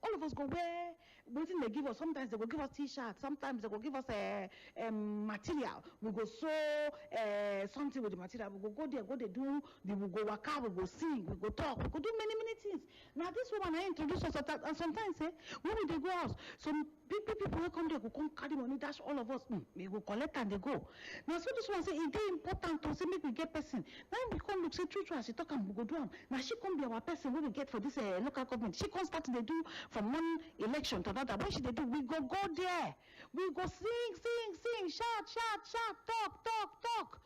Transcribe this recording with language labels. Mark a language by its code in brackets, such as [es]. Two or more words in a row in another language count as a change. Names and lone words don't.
[pcm] All of us go where waiting they give us. Sometimes they will give us t-shirts. Sometimes they will give us material. We go sew something with the material. We go there, we go work out, we go sing, we go talk, we go do many things. Now this woman I introduce us and sometimes when we they go out, some people will come there, go come carry money, dash all of us. We go collect and they go. Now so this one say it's important to say make we get person. Now we come look say true as she talk and we go do them. Now she come be our person when we get for this local government. She come start to do from one election to another. What should they do? We go there. We go sing, shout, talk.